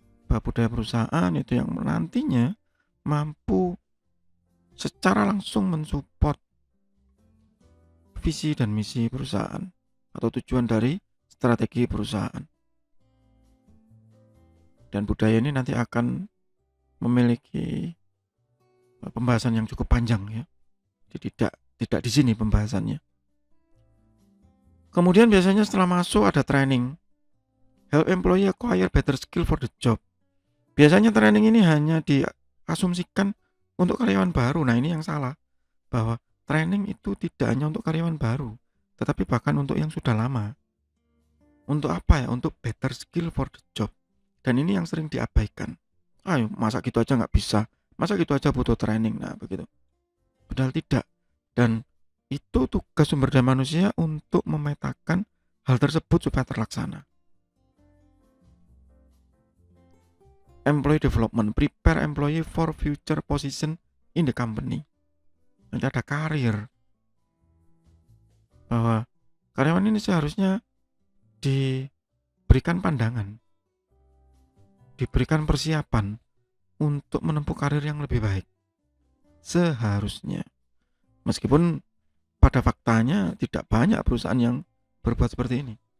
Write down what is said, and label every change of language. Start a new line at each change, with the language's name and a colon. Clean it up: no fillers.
Indonesian: Bahwa budaya perusahaan itu yang nantinya mampu secara langsung mensupport visi dan misi perusahaan atau tujuan dari strategi perusahaan. Dan budaya ini nanti akan memiliki pembahasan yang cukup panjang ya. Jadi tidak di sini pembahasannya. Kemudian biasanya setelah masuk ada training.
English: Help employee acquire better skill for the job.
Indonesian: Biasanya training ini hanya diasumsikan untuk karyawan baru. Nah, ini yang salah. Bahwa training itu tidak hanya untuk karyawan baru, tetapi bahkan untuk yang sudah lama. Untuk apa ya? Untuk
English: better skill for the job.
Indonesian: Dan ini yang sering diabaikan. Ayo, masa gitu aja nggak bisa? Masa gitu aja butuh training? Nah, begitu. Padahal tidak. Dan itu tugas sumber daya manusia untuk memetakan hal tersebut supaya terlaksana.
English: Employee development, prepare employee for future position in the company.
Indonesian: Nanti ada karir. Bahwa karyawan ini seharusnya diberikan pandangan, diberikan persiapan untuk menempuh karir yang lebih baik. Seharusnya. Meskipun pada faktanya tidak banyak perusahaan yang berbuat seperti ini.